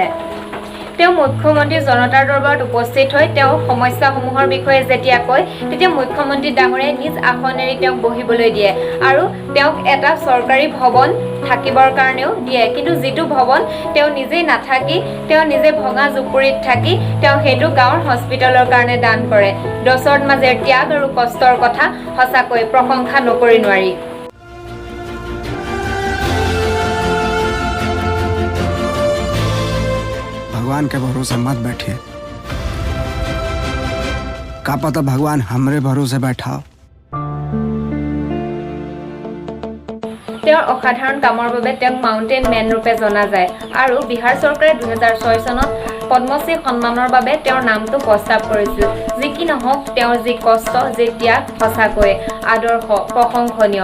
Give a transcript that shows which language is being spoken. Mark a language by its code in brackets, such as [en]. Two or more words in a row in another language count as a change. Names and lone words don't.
[as] তেওঁ মুখ্যমন্ত্ৰী জনতাৰ দৰবাৰত উপস্থিত হৈ তেওঁ সমস্যাসমূহৰ বিষয়ে যেতিয়া কয় তেতিয়া মুখ্যমন্ত্ৰী ডাঙৰীয়াই নিজ আসন এৰি তেওঁক বহিবলৈ দিয়ে আৰু তেওঁক এটা চৰকাৰী ভৱন থাকিবৰ কাৰণেও দিয়ে। কিন্তু যিটো ভৱন তেওঁ নিজেই নাথাকি তেওঁ নিজে ভঙা জুপুৰিত থাকি তেওঁ সেইটো গাঁৱৰ হস্পিটেলৰ কাৰণে দান কৰে। দশৰথ মাঝিৰ ত্যাগ আৰু কষ্টৰ কথা সঁচাকৈ প্ৰশংসা নকৰি নোৱাৰি। [hi] भगवान के भरोसे मत बैठिए, का पता भगवान हमरे भरोसे बैठा। [as] তেওঁৰ অসাধাৰণ কামৰ বাবে তেওঁক মাউণ্টেইন মেন ৰূপে জনা যায় আৰু বিহাৰ চৰকাৰে 2006 চনত পদ্মশ্ৰী সন্মানৰ বাবে তেওঁৰ নামটো প্ৰস্তাৱ কৰিছিল। যি কি নহওক তেওঁৰ যি কষ্ট যি ত্যাগ সঁচাকৈ আদৰ্শ প্ৰশংসনীয়।